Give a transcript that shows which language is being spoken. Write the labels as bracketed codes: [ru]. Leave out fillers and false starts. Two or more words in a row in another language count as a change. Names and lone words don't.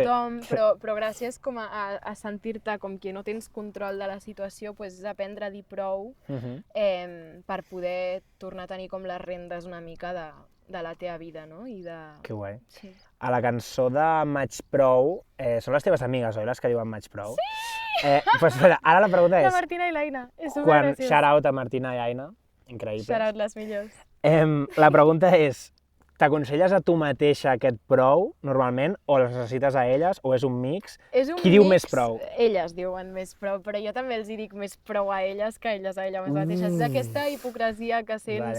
[ca] tothom, però gràcies com a sentir-te com que no tens control de la situació, pues, és aprendre a dir prou per poder tornar a tenir com les rendes una mica de la teva vida, no? I de... Que guai. Sí. A la cançó de Maig Prou, són les teves amigues, oi, les que diuen Maig Prou? Sí! Pues, espera, ara la pregunta La és, Martina i l'Aina, és quan supergraciós. [en] shout out [ca] a Martina i Aina, increïbles. [en] Shout out [ca] les millors. La pregunta és, t'aconselles a tu mateixa aquest prou, normalment, o les necessites a elles, o és un mix? És un Qui diu mix, més prou? Elles diuen més prou, però jo també els hi dic més prou a elles que elles a elles mateixes. És aquesta hipocresia que sents.